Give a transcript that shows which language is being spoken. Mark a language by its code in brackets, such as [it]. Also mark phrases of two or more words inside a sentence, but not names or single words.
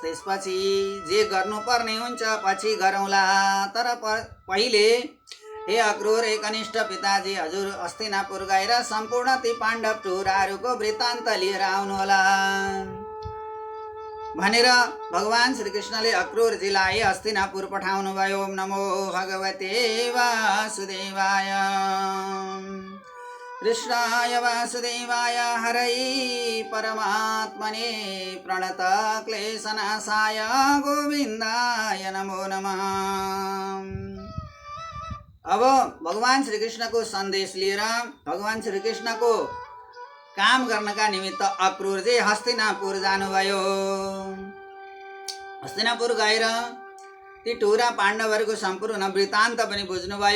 [ne] त्यसपछि जे गर्नुपर्ने हुन्छ पछि गरौँला, तर पहिले हे अक्रूर, हे कनिष्ठ पिताजी, हजुर हस्तिनापुर गएर सम्पूर्ण ती पाण्डव टुहुराहरूको वृत्तान्त लिएर आउनुहोला भनेर भगवान श्रीकृष्णले अक्रूरजीलाई हस्तिनापुर पठाउनु भयो। [sa] ओम नमो भगवते वासुदेवाय। कृष्णाय वासुदेवाय हरै परमात्मने प्रणत क्लेशनाशाय गोविन्दाय नमो नमः। [ne] अब भगवान श्रीकृष्णको सन्देश लिएर भगवान श्रीकृष्णको काम गर्नका निमित्त अक्रूरजी हस्तिनापुर जानुभयो। हस्तिनापुर गएर ती टुहुरा पाण्डवहरूको सम्पूर्ण वृत्तान्त पनि बुझ्नुभयो।